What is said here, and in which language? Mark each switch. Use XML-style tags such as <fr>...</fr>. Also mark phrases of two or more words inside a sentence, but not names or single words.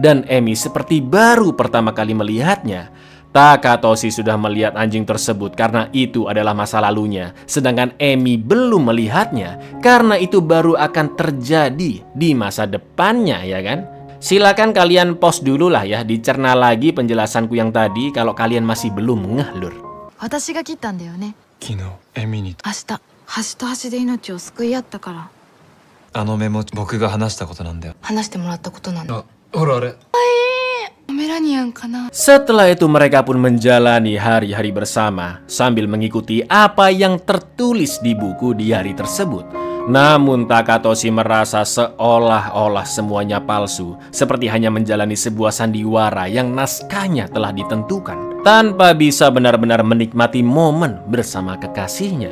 <id>Dan Emi seperti baru pertama kali melihatnya. Takatoshi sudah melihat anjing tersebut karena itu adalah masa lalunya. Sedangkan Emi belum melihatnya karena itu baru akan terjadi di masa depannya ya kan. Silakan kalian pause dulu lah ya, dicerna lagi penjelasanku yang tadi kalau kalian masih belum ngeh lur.</id> <ja>私が切ったんだよね。昨日エミに明日端と端で命を救い合ったから。あのメモ僕が話したことなんだよ。話してもらったことなんだ。ほらあれポメラニアンかな。</ja> <id>Setelah itu mereka pun menjalani hari-hari bersama sambil mengikuti apa yang tertulis di buku diari tersebut. Namun Takatoshi merasa seolah-olah semuanya palsu, seperti hanya menjalani sebuah sandiwara yang naskahnya telah ditentukan, tanpa bisa benar-benar menikmati momen bersama kekasihnya.</id>